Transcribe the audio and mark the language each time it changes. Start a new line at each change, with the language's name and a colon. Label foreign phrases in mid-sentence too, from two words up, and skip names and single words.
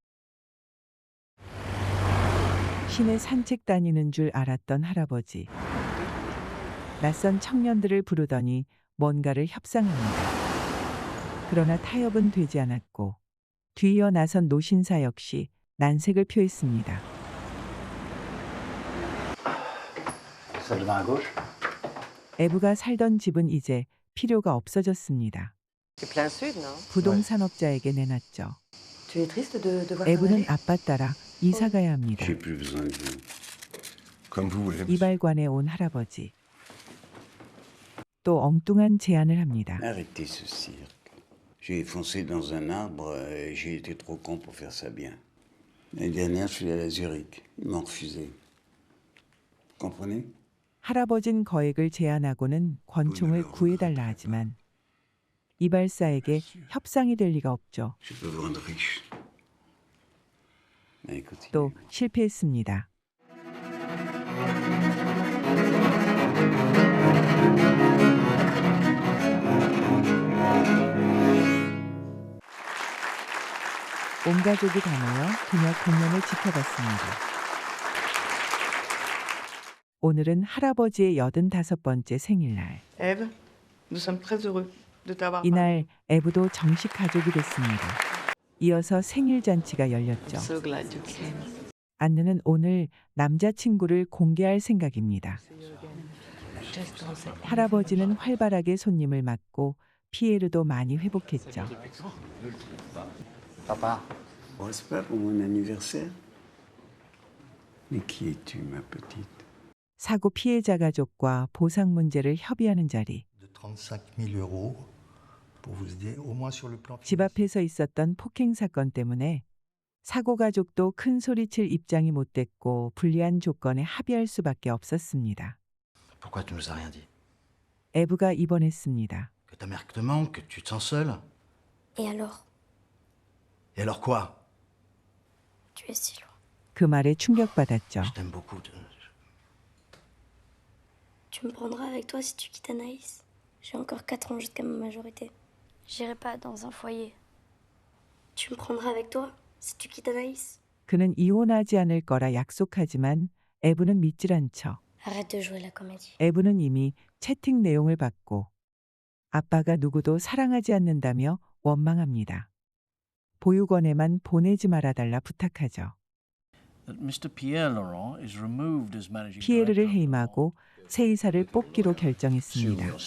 Korean: 시내 산책 다니는 줄 알았던 할아버지. 낯선 청년들을 부르더니 뭔가를 협상합니다. 그러나 타협은 되지 않았고 뒤이어 나선 노신사 역시 난색을 표했습니다.
French: Salle de bain à gauche.
Korean: 에브가 살던 집은 이제 필요가 없어졌습니다.
French: C'est plein sud, non?
Korean: 부동산업자에게 내놨죠.
French: Tu es triste de voir
Korean: 에브는 아빠 따라 이사 가야 합니다.
French: J'ai plus besoin de vous. Comme vous voulez.
Korean: 이발관에 온 할아버지. 또 엉뚱한 제안을 합니다.
French: Arrêtez ce cirque. J'ai foncé dans un arbre et j'ai été trop con pour faire ça bien. L'année dernière, je suis allé à Zurich. Ils m'ont refusé. Comprenez?
Korean: 할아버진 거액을 제안하고는 권총을 구해달라 하지만 이발사에게 협상이 될 리가 없죠.
French: Je peux vous rendre riche. Allez, continuez.
Korean: 또 실패했습니다. 온 가족이 다 모여 그녀 공연을 지켜봤습니다. 오늘은 할아버지의 85번째 생일날.
French: Ève, nous sommes très heureux de t'avoir.
Korean: 이날 에브도 정식 가족이 됐습니다. 이어서 생일 잔치가 열렸죠.
English: So glad you came.
Korean: 안느는 오늘 남자친구를 공개할 생각입니다. 할아버지는 활발하게 손님을 맞고 피에르도 많이 회복했죠.
French: Papa. Bon, c'est pas pour mon anniversaire. Mais qui es-tu, ma petite?
Korean: 사고 피해자 가족과 보상 문제를 협의하는 자리.
French: de 35 000 euros pour vous aider au moins sur le plan
Korean: 집 앞에서 있었던 폭행 사건 때문에 사고 가족도 큰 소리칠 입장이 못 됐고 불리한 조건에 합의할 수밖에 없었습니다.
French: Pourquoi tu nous as rien dit?
Korean: 에브가 입원했습니다.
French: Que ta mère te manque, que tu te sens seule? Et alors? Et alors quoi? Tu es si loin.
Korean: 그 말에 충격받았죠.
French: Je t'aime beaucoup. Tu me prendras avec toi si tu quittes Anaïs. J'ai encore 4 ans jusqu'à ma majorité. J'irai pas dans un foyer. Tu me prendras avec toi si tu quittes Anaïs.
Korean: 그는 이혼하지 않을 거라 약속하지만 에브는 믿질 않죠.
French: Arrête de jouer la comédie.
Korean: 에브는 이미 채팅 내용을 받고 아빠가 누구도 사랑하지 않는다며 원망합니다. 보육원에만 보내지 말아달라 부탁하죠. 피에르를 해임하고 새 이사를 뽑기로 결정했습니다.